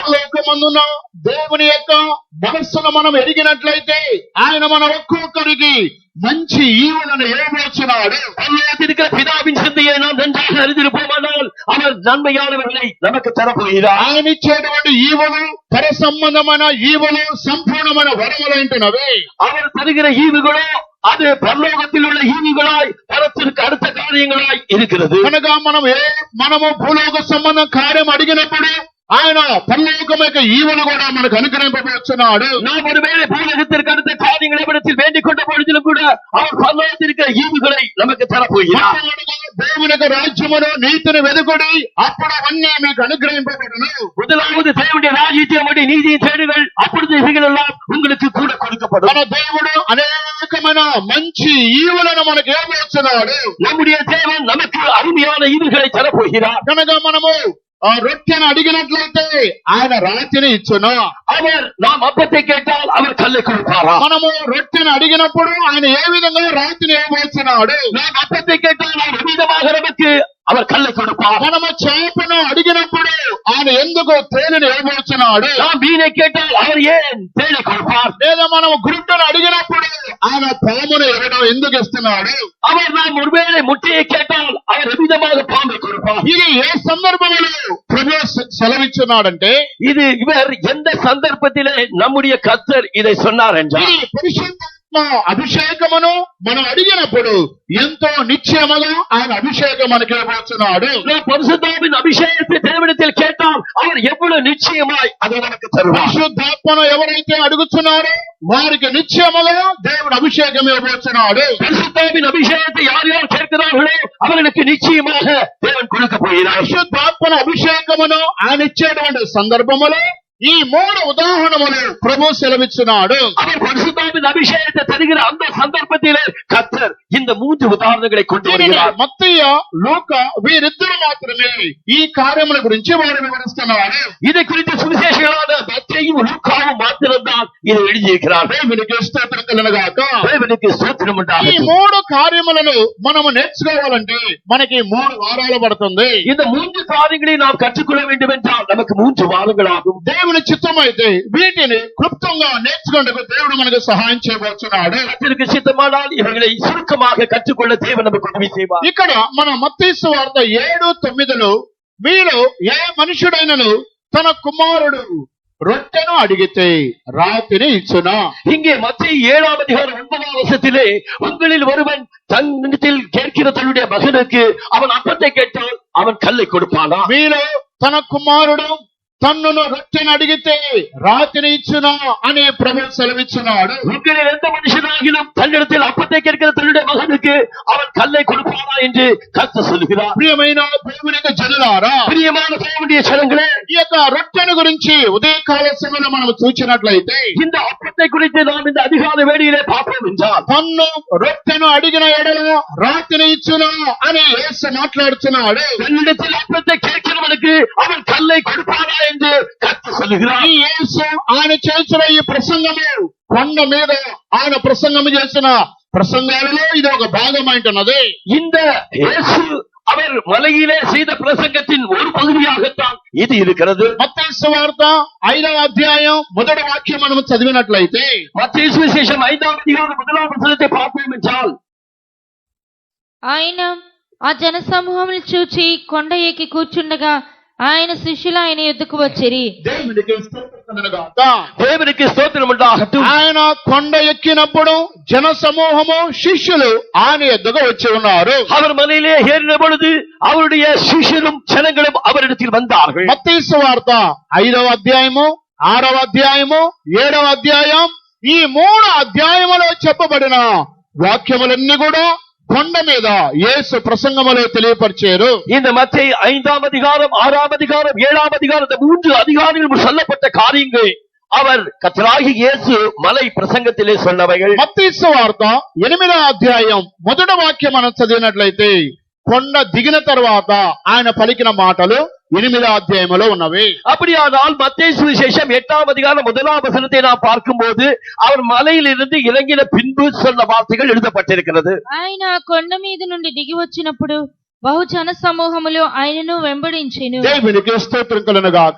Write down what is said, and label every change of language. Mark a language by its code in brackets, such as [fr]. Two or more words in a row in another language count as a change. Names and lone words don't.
[te] పరలోకమందున దేవుని యొక్క మనస్సును మనం ఎరిగినట్లయితే ఆయన మన ఒక్కొక్కరికి మంచి ఈవులను ఇవ్వబోతున్నాడు. [ta] பரலோகத்தில் இருக்கிற பிதாவின் சிந்தையை நாம் நன்றாக அறிந்திருப்போமானால் அவர் நன்மையானவர்களை நமக்கு தரப்போகிறார். [te] ఆయన ఇచ్చేటువంటి ఈవులు పర సంబంధమైన ఈవులు సంపూర్ణమైన వరములంటున్నవి. [ta] அவர் தருகிற ஈவுகளோ அது பரலோகத்தில் உள்ள ஈவுகளாய் பரத்திற்கு அடுத்த காரியங்களாய் இருக்கிறது. [te] కనుక మనము భూలోక సంబంధం కార్యం అడిగినప్పుడు ఆయన పరలోకం యొక్క ఈవులు కూడా మనకు అనుగ్రహింపబోతున్నాడు. [ta] நாம் ஒருவேளை பூலகத்திற்கு அடுத்த காரியங்களை இடத்தில் வேண்டிக் கொண்ட பொழுதிலும் கூட அவர் பரலோகத்தில் இருக்கிற ஈவுகளை நமக்கு தரப்போகிறார். [te] దేవుని యొక్క రాజ్యమును నీతిని వెదుకుడి అప్పుడు అవన్నీ మీకు అనుగ్రహింపబడును. [ta] முதலாவது தேவனுடைய ராஜ்யத்தை நீதியை தேடுங்கள் அப்பொழுது இவைகள் எல்லாம் உங்களுக்கு கூட கொடுக்கப்படும். [te] మన దేవుడు అనేక ప్రత్యేకమైన మంచి ఈవులను మనకు ఏమవుతున్నాడు. [ta] நம்முடைய தேவன் நமக்கு அருமையான ஈவுகளை தரப்போகிறார். [te] కనుక మనము ఆ రొట్టెను అడిగినట్లయితే ఆయన రాతిని ఇచ్చును. [ta] அவர் நாம் அப்பத்தை கேட்டால் அவர் கல்லை கொடுப்பாரா? [te] మనము రొట్టెను అడిగినప్పుడు ఆయన ఏ విధంగా రాతిని ఇవ్వబోతున్నాడు. [ta] நாம் அப்பத்தை கேட்டால் அவர் விதமாக நமக்கு அவர் கல்லை கொடுப்பார். [te] మనము చేపను అడిగినప్పుడు ఆయన ఎందుకు తేనెను ఇవ్వబోతున్నాడు. [ta] நாம் மீனை கேட்டால் அவர் ஏன் தேனை கொடுப்பார்? [te] లేదా మనము గురుటను అడిగినప్పుడు ఆయన పామును ఎందుకు ఇస్తున్నాడు. [ta] அவர் நாம் ஒருவேளை முட்டையை கேட்டால் அவர் விதமாக பாம்பை கொடுப்பார். [te] ఇది ఏ సందర్భంలో ప్రభు సెలవిస్తున్నాడంటే, [ta] இது இவர் எந்த சந்தர்ப்பத்திலே நம்முடைய கர்த்தர் இதை சொன்னார் என்றால், [te] ఈ పరిశుద్ధాత్మ అభిషేకమును మనం అడిగినప్పుడు ఎంతో నిశ్చయముగా ఆయన అభిషేకం మనకి ఇవ్వబోతున్నాడు. [ta] நாம் பரிசுத்தாவின் அபிஷேகத்தை தேவனிடத்தில் கேட்டால் அவர் எவ்வளவு நிச்சயமாய் அதை நமக்கு தருவார். [te] పరిశుద్ధాత్మను ఎవరైతే అడుగుతున్నారో వారికి నిశ్చయముగా దేవుడు అభిషేకం ఇవ్వబోతున్నాడు. [ta] பரிசுத்தாவின் அபிஷேகத்தை யார் யார் கேட்கிறார்களோ அவர்களுக்கு நிச்சயமாக தேவன் கொடுக்க போகிறார். [te] పరిశుద్ధాత్మన అభిషేకమును ఆయన ఇచ్చేటువంటి సందర్భములో ఈ 3 ఉదాహరణలు ప్రభు సెలవిస్తున్నాడు. [ta] அவர் பரிசுத்தாவின் அபிஷேகத்தை தருகிற அந்த சந்தர்ப்பத்திலே கர்த்தர் இந்த 3 உதாரணங்களை கொண்டு வருகிறார். [te] మత్తయి, లూకా వీరిద్దరు మాత్రమే ఈ కార్యముల గురించి వారు వివరిస్తున్నారు. [ta] இதை குறித்து சுவிசேஷகளான மத்தேயும் லூக்காவும் மாத்திரம்தான் இதை எழுதியிருக்கிறார்கள். [te] దేవునికి స్తోత్రం కలుగుగాక. [ta] தேவனுக்கு ஸ்தோத்திரம் [te] ఈ [ta] உண்டாகட்டும். [te] 3 కార్యములను మనము నేర్చుకోవాలంటే మనకి 3 వారాలు పడుతుంది. [ta] இந்த 3 காரியங்களை நாம் கற்றுக்கொள்ள வேண்டும் என்றால் நமக்கு 3 வாரங்கள் ஆகும். [te] దేవుని చిత్తమైతే వీటిని క్లుప్తంగా నేర్చుకుంటూ దేవుడు మనకు సహాయం చేయబోతున్నాడు. [ta] கர்த்தருக்கு சித்தமானால் இவர்களை சுருக்கமாக கற்றுக்கொள்ள தேவன் நமக்கு உதவி செய்வார். [te] ఇక్కడ మన మత్తయి సువార్త 7:9లో మీలో ఏ మనుషుడైనను తన కుమారుడు రొట్టెను అడిగితే రాతిని ఇచ్చునా. [ta] இங்கே மத்தேயு 7ஆம் அதிகாரம் 9ஆம் வசனத்திலே உங்களில் ஒருவன் தன்னிடத்தில் கேட்கிற தன்னுடைய மகனுக்கு அவன் அப்பத்தை கேட்டால் அவன் கல்லை கொடுப்பானா? [te] మీలో తన కుమారుడు తన్నును రొట్టెను అడిగితే రాతిని ఇచ్చునా అని ప్రభు సెలవిస్తున్నాడు. [ta] உங்களில் எந்த மனுஷனாகிலும் தன்னிடத்தில் அப்பத்தை கேட்கிற தன்னுடைய மகனுக்கு அவன் கல்லை கொடுப்பானா என்று கர்த்தர் சொல்கிறார். [te] ప్రియమైన దేవునికి జనులారా, [ta] பிரியமான தேவனுடைய ஜனங்களே, [te] ఈ యొక్క రొట్టెను గురించి ఉదయకాల సమయంలో మనం చూసినట్లయితే [ta] இந்த அப்பத்தை குறித்து நாம் இந்த அதிகாலை வேளையிலே பார்ப்போம் என்றால், [te] తన్ను రొట్టెను అడిగిన ఎడల రాతిని ఇచ్చునా అని యేసు మాట్లాడుతున్నాడు. [ta] தன்னிடத்தில் அப்பத்தை கேட்கிறவனுக்கு அவன் கல்லை கொடுப்பானா என்று கர்த்தர் சொல்கிறார். [te] ఈ యేసు ఆయన చేసిన ఈ ప్రసంగము కొండ మీద ఆయన ప్రసంగం చేసిన ప్రసంగాలలో ఇది ఒక భాగమైంటున్నది. [ta] இந்த இயேசு அவர் மலையிலே செய்த பிரசங்கத்தின் ஒரு பகுதியாகத்தான் இது இருக்கிறது. [te] మత్తయి సువార్త 5వ అధ్యాయం మొదటి వాక్యం మనం చదివినట్లయితే, [ta] மத்தேயு சுவிசேஷம் 5ஆம் அதிகாரம் 1ஆம் வசனத்தை பார்ப்போம் என்றால், [te] ఆయన ఆ జన సమూహములు చూచి కొండ ఎక్కి కూర్చుండగా ఆయన శిష్యులు ఆయన యొద్దకు వచ్చిరి. దేవునికి స్తోత్రం కలుగుగాక. [ta] தேவனுக்கு ஸ்தோத்திரம் உண்டாகட்டும். [te] ఆయన కొండ ఎక్కినప్పుడు జన సమూహము శిష్యులు ఆయన ఎద్దుకు వచ్చి ఉన్నారు. [ta] அவர் மலையிலே ஏறின பொழுது அவருடைய சிஷ்யரும் ஜனங்களும் அவரிடத்தில் வந்தார்கள். [te] మత్తయి సువార్త 5వ అధ్యాయము 6వ అధ్యాయము 7వ అధ్యాయం ఈ 3 అధ్యాయములో చెప్పబడిన వాక్యములన్నీ కూడా కొండ మీద యేసు ప్రసంగములో తెలియపరిచారు. [ta] இந்த மத்தேயு 5ஆம் அதிகாரம் 6ஆம் அதிகாரம் 7ஆம் அதிகாரம் இந்த 3 அதிகாரங்களில் சொல்லப்பட்ட காரியங்கள் அவர் கர்த்தராகிய இயேசு மலை பிரசங்கத்திலே சொன்னவைகள். [te] మత్తయి సువార్త 8వ అధ్యాయం మొదటి వాక్యం మనం చదివినట్లయితే కొండ దిగిన తర్వాత ఆయన పలికిన మాటలు 8వ అధ్యాయంలో ఉన్నవి. [ta] அப்படியானால் மத்தேயு சுவிசேஷம் 8ஆம் அதிகாரம் 1ஆம் வசனத்தை நாம் பார்க்கும்போது அவர் மலையிலிருந்து இறங்கின பின்பு சொன்ன வார்த்தைகள் எழுதப்பட்டிருக்கிறது. [te] ఆయన ఆ కొండ మీద నుండి దిగి వచ్చినప్పుడు బహుజన సమూహములు ఆయనను వెంబడించెను. దేవునికి స్తోత్రం కలుగుగాక.